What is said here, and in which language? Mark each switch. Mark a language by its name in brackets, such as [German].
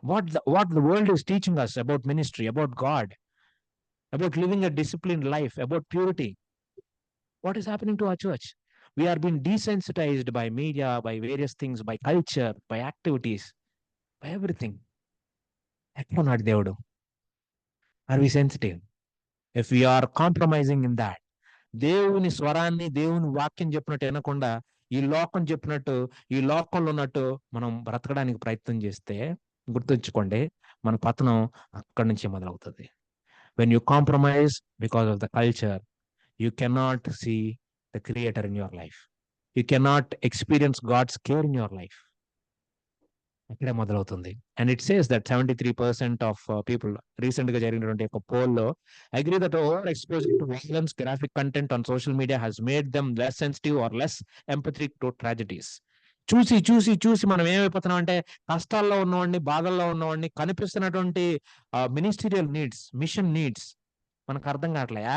[English] What the world is teaching us about ministry, about God, about living a disciplined life, about purity? What is happening to our church? We are being desensitized by media, by various things, by culture, by activities, by everything. Not Devudu. Are we sensitive? If we are compromising in that, [Telugu] దేవుని స్వరాన్ని, దేవుని వాక్యం చెప్పినట్టు వినకుండా ఈ లోకం చెప్పినట్టు, ఈ లోకంలో ఉన్నట్టు మనం బ్రతకడానికి ప్రయత్నం చేస్తే, గుర్తుంచుకోండి, మన పతనం అక్కడి నుంచి మొదలవుతుంది. [English] When you compromise because of the culture, you cannot see the Creator in your life. You cannot experience God's care in your life. [Telugu] అక్కడే మొదలవుతుంది. [English] and it says that 73% of people [Telugu] recent గా జరిగినటువంటి ఒక పోల్ లో [English] Agree that over exposure to violence, graphic content on social media has made them less sensitive or less empathic to tragedies. [Telugu] చూసి చూసి చూసి మనం ఏమైపోతున్నాం అంటే, కష్టాల్లో ఉన్నవాడిని, బాధల్లో ఉన్నవాడిని, కనిపిస్తున్నటువంటి మినిస్టీరియల్ నీడ్స్, మిషన్ నీడ్స్ మనకు అర్థం కావట్లే.